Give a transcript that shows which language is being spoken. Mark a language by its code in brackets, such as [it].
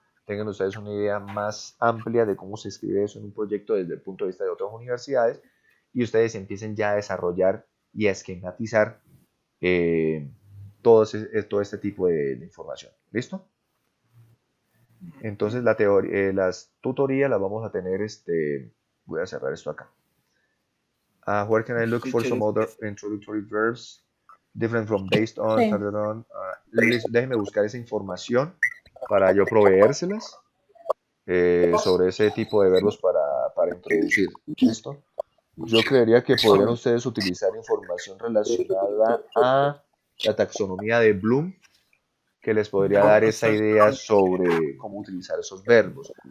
[es] Tengan ustedes una idea más amplia de cómo se escribe eso en un proyecto desde el punto de vista de otras universidades, y ustedes empiecen ya a desarrollar y a esquematizar todo este tipo de información. ¿Listo? Entonces las tutorías las vamos a tener, voy a cerrar esto acá. [en] Where can I look for some other introductory verbs different from based on, [es] Sí. [en] started on? [es] Déjenme buscar esa información para yo proveérselas sobre ese tipo de verbos para introducir. ¿Listo? Yo creería que podrían ustedes utilizar información relacionada a la taxonomía de Bloom, que les podría dar esa idea sobre cómo utilizar esos verbos.